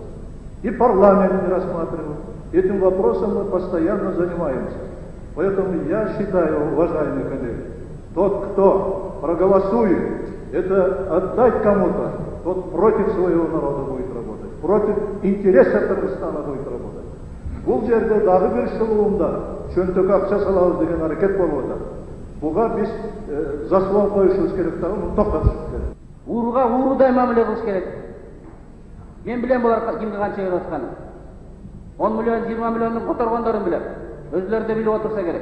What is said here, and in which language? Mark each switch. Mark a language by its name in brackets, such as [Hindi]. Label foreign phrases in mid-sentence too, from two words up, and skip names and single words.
[Russian] И парламент не рассматривал. Этим вопросом мы постоянно занимаемся. Поэтому я считаю, уважаемые коллеги, тот, кто проголосует, это отдать кому-то, тот против своего народа будет работать, против интересов Кыргызстана будет работать. [Kyrgyz] Бул жерде дагы бир шылуунда чөнтөк акча салабыз деген аракет болуп атат. Буга биз заслон коюшубуз керек дагы, муну токтотушубуз керек. Ууруга уурудай мамиле кылыш керек. Мен билем булар кимге канча берип атканын. 10 миллион, 20 миллиондун которгондорун билем. Өзүлөрү да билип отурса керек.